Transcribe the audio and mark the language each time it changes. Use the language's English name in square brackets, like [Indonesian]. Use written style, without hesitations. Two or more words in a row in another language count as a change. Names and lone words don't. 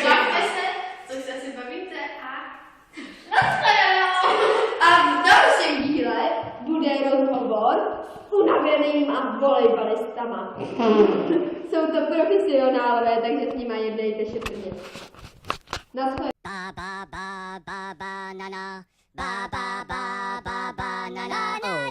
[Czech] Bavte se, což se asi bavíte a nashledanou! A v dalším díle bude rozhovor s unavenýma volejbalistama. Jsou to profesionálové, takže s nima jednejte šetrně. Nashledanou. Ba ba ba ba ba na na ba ba ba ba ba na na